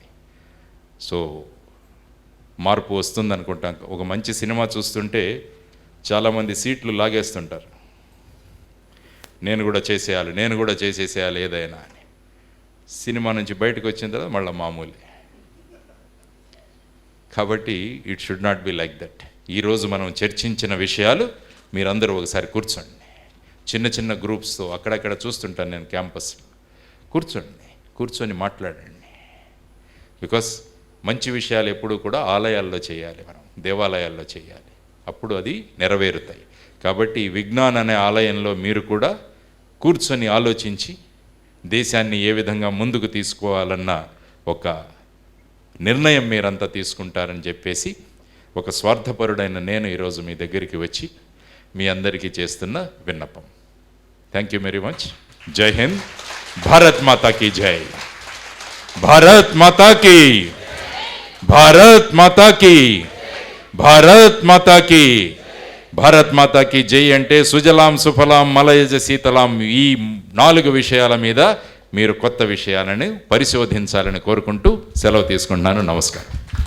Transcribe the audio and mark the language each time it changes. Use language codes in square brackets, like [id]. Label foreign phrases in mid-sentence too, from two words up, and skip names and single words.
[te] సో మార్పు వస్తుందనుకుంటాం. ఒక మంచి సినిమా చూస్తుంటే చాలామంది సీట్లు లాగేస్తుంటారు, నేను కూడా చేసేసేయాలి ఏదైనా అని. సినిమా నుంచి బయటకు వచ్చిన తర్వాత మళ్ళీ మామూలే. కాబట్టి [en] it should not be like that. [te] ఈరోజు మనం చర్చించిన విషయాలు మీరందరూ ఒకసారి కూర్చోండి, చిన్న చిన్న గ్రూప్స్తో అక్కడక్కడ చూస్తుంటాను నేను క్యాంపస్లో. కూర్చొని మాట్లాడండి. బికాస్ మంచి విషయాలు ఎప్పుడూ కూడా ఆలయాల్లో చేయాలి, మనం దేవాలయాల్లో చేయాలి, అప్పుడు అది నెరవేరుతాయి. కాబట్టి విజ్ఞాన్ అనే ఆలయంలో మీరు కూడా కూర్చొని ఆలోచించి దేశాన్ని ఏ విధంగా ముందుకు తీసుకోవాలన్న ఒక నిర్ణయం మీరంతా తీసుకుంటారని చెప్పేసి ఒక స్వార్థపరుడైన నేను ఈరోజు మీ దగ్గరికి వచ్చి మీ అందరికీ చేస్తున్న విన్నపం. [en] Thank you very much. [hi] जय हिंद. भारत माता की जय. भारत माता की. भारत माता की. भारत माता की. भारत माता की जय [te] అంటే [sa] सुजलाम् सुफलाम् मलयज शीतलाम्, [te] ఈ 4 విషయాల మీద మీరు కొత్త విషయాలను పరిశోధించాలని కోరుకుంటూ సెలవు తీసుకుంటున్నాను. నమస్కారం.